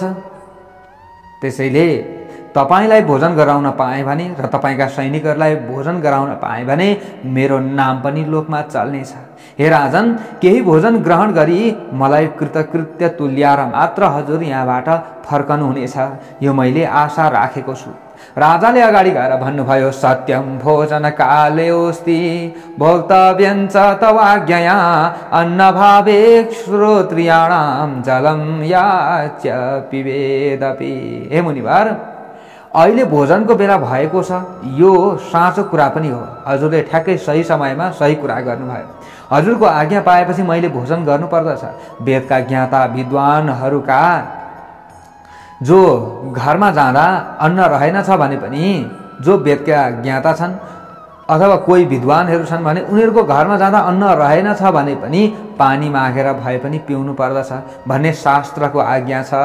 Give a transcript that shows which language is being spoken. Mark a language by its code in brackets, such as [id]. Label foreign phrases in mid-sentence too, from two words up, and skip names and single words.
[ne] त्यसैले तपाईलाई भोजन गराउन पाएँ भने र तपाईका सैनिकहरूलाई भोजन गराउन पाएँ भने मेरो नाम पनि लोकमा चल्नेछ। हे राजन, केही भोजन ग्रहण गरी मलाई कृतकृत्य तुल्याएर मात्र हजुर यहाँबाट फर्कनु हुनेछ, यो मैले आशा राखेको छु। राजाले अगाडि गएर भन्नुभयो, [sa] सत्यम भोजन कालेऽस्ति भोक्तव्यं च तवाज्ञया अन्नभावे श्रोत्रियाणां जलं याच्य पिबेदपि। [ne] हे मुनिवर, अहिले भोजनको बेला भएको छ, यो साँचो कुरा पनि हो। हजुरले ठ्याक्कै सही समयमा सही कुरा गर्नुभयो। हजुरको आज्ञा पाएपछि मैले भोजन गर्नुपर्दछ। वेदका ज्ञाता विद्वानहरूका जो घरमा जाँदा अन्न रहेनछ भने पनि, जो वेदका ज्ञाता छन् अथवा कोही विद्वानहरू छन् भने उनीहरूको घरमा जाँदा अन्न रहेनछ भने पनि पानी मागेर भए पनि पिउनु पर्दछ भन्ने शास्त्रको आज्ञा छ।